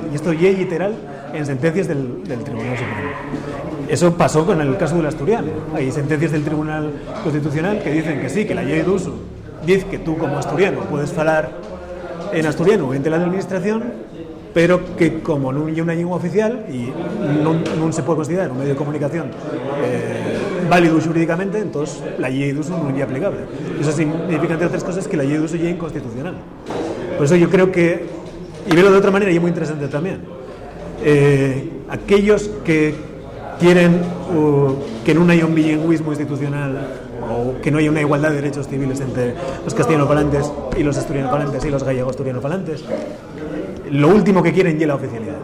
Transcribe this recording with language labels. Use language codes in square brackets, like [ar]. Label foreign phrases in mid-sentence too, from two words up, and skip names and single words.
[es] Y esto es literal en sentencias del Tribunal Supremo. Eso pasó con el caso del asturiano. Hay sentencias del Tribunal Constitucional que dicen que sí, que la ley de uso dice que tú como asturiano puedes hablar en asturiano ante la administración, pero que como [gl] non é unha lingua oficial e non se pode considerar un medio de comunicación válido xurídicamente, [es] entón la [ast] llei d'uso [gl] non é aplicable. [es] Eso significa, entre outras cosas, que la [ast] llei d'uso [es] é inconstitucional. Por eso yo creo que, y verlo de otra manera, y es muy interesante también, aquellos que quieren que no haya un bilingüismo institucional o que no haya una igualdad de derechos civiles entre los castellanoparlantes y los asturianoparlantes y los gallegos-asturianoparlantes, lo último que quieren es la oficialidad.